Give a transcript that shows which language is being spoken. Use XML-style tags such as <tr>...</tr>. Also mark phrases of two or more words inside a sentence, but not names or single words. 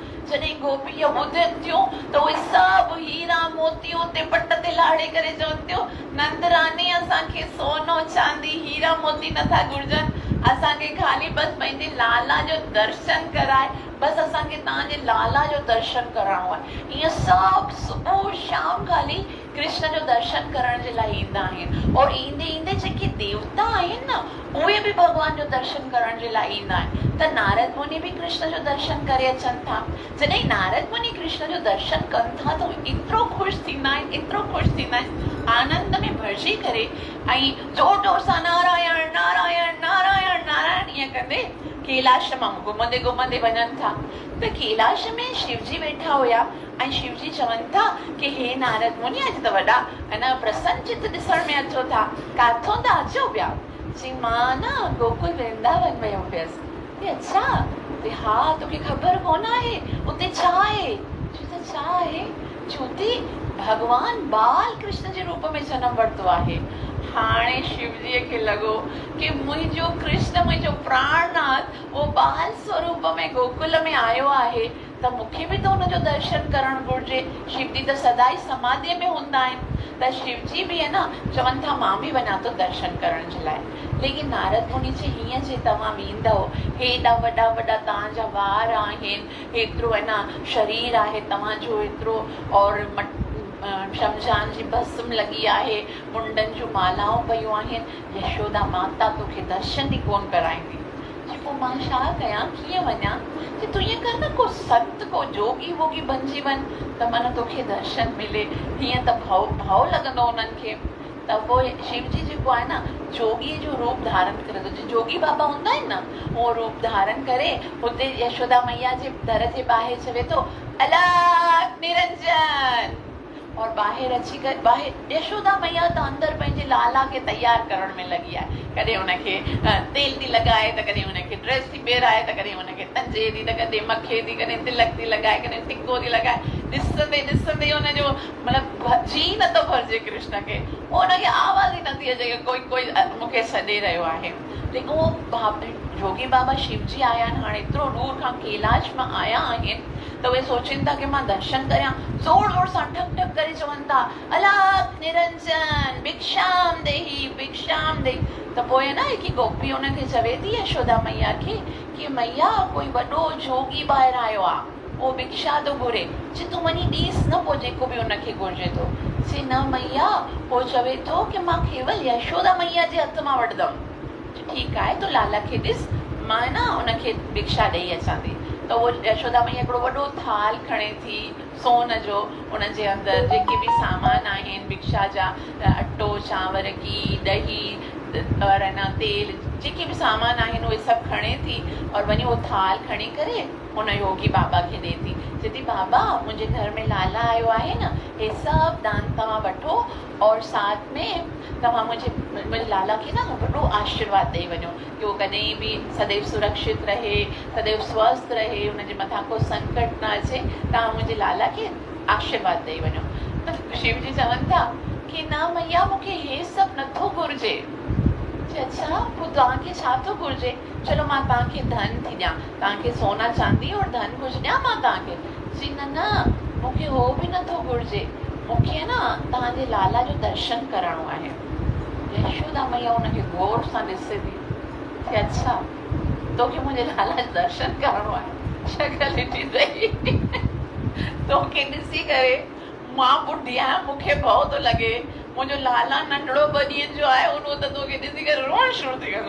<sd>जॾहिं गोपी इहो ॿुधनि थियूं त उहे सभु हीरा मोती उते पट ते लाड़े करे चवनि थियूं नंदरानी असांखे सोनो चांदी हीरा मोती नथा घुरिजनि, असांखे ख़ाली बसि पंहिंजे लाला जो दर्शन कराए, बसि असांखे तव्हांजे लाला जो दर्शन करणो आहे। ईअं सभु सुबुह शाम ख़ाली कृष्ण जो दर्शन करण जे लाइ ईंदा आहिनि। और ईंदे ईंदे जेके देवता आहिनि न उहे बि भॻवान जो दर्शन करण जे लाइ ईंदा आहिनि। त नारद मुनि बि कृष्ण जो दर्शन करे अचनि था। जॾहिं नारद मुनि कृष्ण जो दर्शन कनि था त एतिरो ख़ुशि थींदा आहिनि, एतिरो ख़ुशि थींदा आहिनि, आनंद में भरिजी करे ऐं जोर जोर सां नारायण नारायण नारायण नारायण ईअं कंदे कैलाश मां घुमंदे घुमंदे वञनि था। त कैलाश में शिवजी वेठा हुया ऐं शिवजी चवनि था कि हे नारद मुनि अॼु त वॾा अञा प्रसन्न चित ॾिसण में अचो था, काथों था अचो पिया? चई मां न गोकुल वृंदावन वियो हुयसि। अच्छा हा तोखे ख़बर कोन आहे उते छा आहे? चई त छा आहे? चौथी भगवान बाल कृष्ण जे रूप में जन्म वरितो आहे। हाणे शिवजीअ खे लॻो कि मुंहिंजो कृष्ण मुंहिंजो प्राणनाथ उहो बाल स्वरूप में गोकुल में आयो आहे त मूंखे बि त हुनजो दर्शन करणु घुरिजे। शिवजी त सदाई समाधीअ में हूंदा आहिनि। त शिवजी बि आहे न चवनि था मां बि वञा थो दर्शन करण जे लाइ। लेकिन नारद मुनि चई हीअं जे तव्हां वेंदव, हेॾा वॾा वॾा तव्हांजा वार आहिनि, हेतिरो आहे न शरीर आहे तव्हांजो एतिरो, और शमशान जी भस्म लॻी आहे, मुंडनि जूं मालाऊं पयूं आहिनि, यशोदा माता तोखे दर्शन ई कोन कराईंदी। पोइ मां छा कयां, कीअं वञा? तूं ईअं कर न को संत को जोगी वोगी बणिजी वञ त माना तोखे दर्शन मिले। हीअं त भव लॻंदो उन्हनि खे। त पोइ शिवजी जेको आहे न जोगीअ जो रूप धारण करे थो, जोगी बाबा हूंदा आहिनि न उहो रूप धारण करे हुते यशोदा मैया जे दर जे ॿाहिरि चवे थो अलख निरंजन, और ॿाहिरि अची करे ॿाहिरि यशोदा मैया त अंदरि पंहिंजे लाला खे तयार करण में लॻी आहे। कॾहिं हुनखे तेल थी लॻाए त कॾहिं हुनखे ड्रेस थी ॿेराए त कॾहिं हुनखे तंजे थी त कॾहिं मखे थी, कॾहिं तिलक थी लॻाए, कॾहिं टिको थी लॻाए। ॾिसंदे ॾिसंदे हुनजो मतिलबु जी नथो भरिजे कृष्ण खे। हुनखे आवाज़ ई नथी अचे कोई कोई मूंखे सॾे रहियो आहे। लेकिन उहो जोगी बाबा शिवजी आया आहिनि, हाणे एतिरो दूर खां कैलाश मां आया आहिनि त उहे सोचनि था कि मां दर्शन करियां। ज़ोर ज़ोर सां ठक ठक करे चवनि था अलख निरंजन</sd> <sa>भिक्षाम देही भिक्षाम देही।</sa> <sd>त पोइ आहे न हिकु गोपी हुनखे चवे थी यशोदा मैया खे कि मैया कोई वॾो जोगी ॿाहिरि आयो आहे, उहो भिक्षा थो घुरे। चई तूं वञी ॾीस न पोइ जेको बि हुनखे घुरिजे थो। चई न मैया, पोइ चवे थो कि मां केवल यशोदा मैया जे हथ मां वठंदमि। ठीकु आहे तो लाला खे ॾिस मां न उनखे भिक्षा ॾेई अचां थी। त उहो यशोदा मैया हिकिड़ो वॾो थाल खणे थी सोन जो, उनजे अंदरि जेके बि सामान आहिनि भिक्षा जा, अटो चांवर घी ॾही और न तेल जेके बि सामान आहिनि उहे सभु खणे थी और वञी उहो थाल खणी करे उन योगी बाबा खे ॾे थी। चए थी बाबा मुंहिंजे घर में लाला आयो आहे न, हे सभु दान तव्हां वठो और साथ में तव्हां मुंहिंजे लाला खे न वॾो आशीर्वाद ॾेई वञो कि उहो कॾहिं बि सदैव सुरक्षित रहे, सदैव स्वस्थ रहे, हुनजे मथां को संकट न अचे। तव्हां मुंहिंजे लाला खे आशीर्वाद ॾेई वञो। त शिव जी चवनि था कि न मैया मूंखे हे सभु नथो घुरिजे। अच्छा पोइ तव्हांखे छा थो घुरिजे? चलो मां तव्हांखे धन थी ॾियां, तव्हांखे सोना चांदी और धन कुझु ॾियां मां तव्हांखे। जी न न मूंखे हो बि नथो घुरिजे, मूंखे न तव्हांजे लाला जो दर्शन करणो आहे। यशोदा मैया हुनखे गौर सां ॾिसे थी कि अच्छा तोखे मुंहिंजे लाला जो दर्शन करणो आहे, शक्ल ॾिठी अथई तोखे ॾिसी करे मां ॿुढी आहियां, मूंखे भउ थो लॻे, मुंहिंजो लाला नंढड़ो 2 ॾींहंनि जो आहे, उन त तोखे ॾिसी करे रोअण शुरू थी वेंदो।</sd>